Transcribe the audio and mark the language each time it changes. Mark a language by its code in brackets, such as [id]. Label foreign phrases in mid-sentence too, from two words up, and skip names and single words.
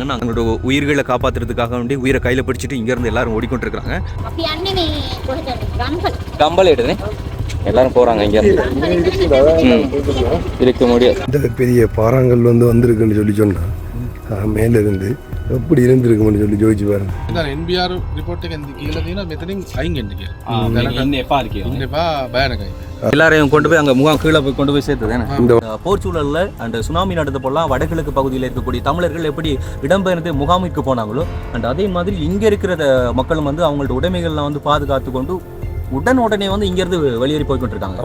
[ta] நாங்களோட உயிர்களை காப்பாற்றுறதுக்காக வேண்டி உயிரை கையில் பிடிச்சிட்டு இங்கேருந்து எல்லாரும் ஓடிக்கொண்டிருக்கிறாங்க. கம்பல் எடுது எல்லாரும் போகிறாங்க. இங்கே இருக்க முடியாது. இந்த பெரிய பாறாங்கல் வந்திருக்குன்னு சொல்லி சொன்னால் மேலே இருந்து எப்படி இருந்திருக்கும்னு சொல்லி ஜோதிச்சு பாருங்க. [si] NBR රිපෝට් එකෙන් කියලා තියෙනවා මෙතනින් අයින් වෙන්න කියලා. ඉන්න එපා කියලා. ඉන්න එපා බයනකයි. [ta] எல்லாரையும் கொண்டு போய் அங்கே முகாம் கீழே போய் கொண்டு போய் சேர்த்தது. இந்த போர்ச்சூழலில் அண்ட் சுனாமி நடந்த போலாம் வடகிழக்கு பகுதியில் இருக்கக்கூடிய தமிழர்கள் எப்படி இடம்பெயர்ந்து முகாமிற்கு போனாங்களோ அண்ட் அதே மாதிரி இங்கே இருக்கிற மக்களும் வந்து அவங்களோட உடைமைகள்லாம் வந்து பாதுகாத்து கொண்டு உடனே வந்து இங்கேருந்து வெளியேறி போய்கொண்டிருக்காங்க.